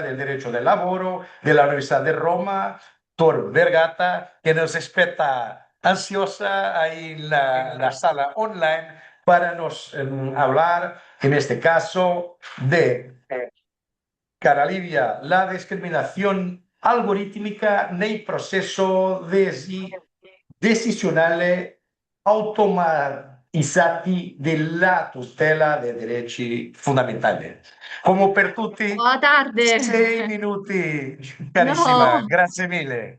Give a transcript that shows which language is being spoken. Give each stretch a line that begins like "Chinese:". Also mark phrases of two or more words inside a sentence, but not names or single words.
Spanish: del derecho del lavoro de la Universidad de Roma, Tor Vergata, que nos espera ansiosa ahí en la sala online para nos hablar, en este caso, de, cara Livia, la discriminación algorítmica
Italian: nel processo decisionale automatizzati della tutela dei diritti fondamentali. Come per tutti, Buona tarde. 6 minuti, carissima, No. grazie mille.